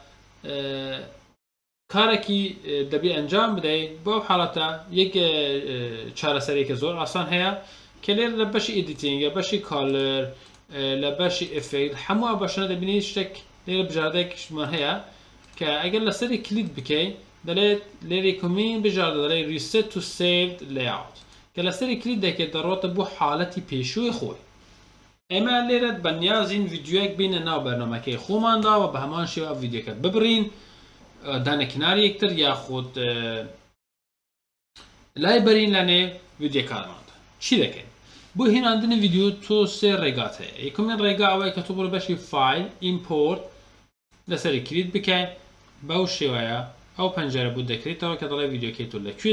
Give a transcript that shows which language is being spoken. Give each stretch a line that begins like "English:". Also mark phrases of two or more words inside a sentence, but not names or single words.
Central Kurdish: کارێکی دەبێ ئەنجام بدەیت بۆ ئەو حاڵەتە یەک چارەسەرێکە زۆر ئاسان هەیە کە لێرە لە بەشی ئیدیتینگە بەشی کالر لە بەشی ئفکت هەموو بەشانە دەبینی شتێک لێرە بژاردەیەکیشمان هەیە کە ئەگەر لەسەری کلیک بکەیت دەڵێت لێرە کۆمین بژاردە دەڵێت
English: reset to saved layout
Central Kurdish: کە لەسەری کلیک دەکەێت دەڕۆتە بۆ حاڵەتی پێشووی خۆی ئێمە لێرە بەنیازین ڤیدیۆیەک بینە ناو بەرنامەکەی خۆمانداوە بە هەمان شێوە ڤیدیۆکە ببڕین دانە کناری یەکتر یاخود لای بەرین لە نێو ڤیدیۆکانماندا چی دەکەین بۆ هێناندنی ڤیدیۆ تۆ سێ ڕێگات هەیە یەکەمین ڕێگا ئەوەیە کە تۆ بڕۆ بەشی
English: file import
Central Kurdish: لەسەری کلیک بکەیت بەو شێوەیە ئەو پەنجەرە بوو دەکرێتەوە کە دەڵێ ڤیدیۆکەی تۆ لەکوێ